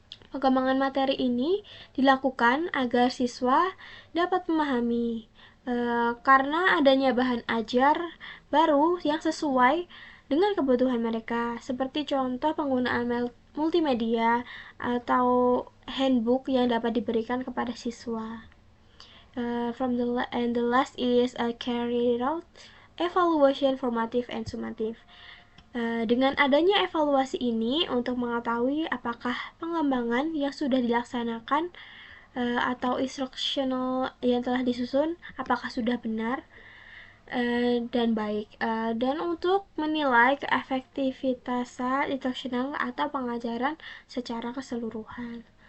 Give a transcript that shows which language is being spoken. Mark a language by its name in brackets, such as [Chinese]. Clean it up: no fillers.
[Indonesian] Pengembangan materi ini dilakukan agar siswa dapat memahami karena adanya bahan ajar baru yang sesuai dengan kebutuhan mereka, seperti contoh penggunaan multimedia atau handbook yang dapat diberikan kepada siswa. [English] The last is carry out evaluation formative and summative. [Indonesian] Dengan adanya evaluasi ini untuk mengetahui apakah pengembangan yang sudah dilaksanakan atau instruksional yang telah disusun apakah sudah benar dan baik, dan untuk menilai keefektivitasan instruksional atau pengajaran secara keseluruhan.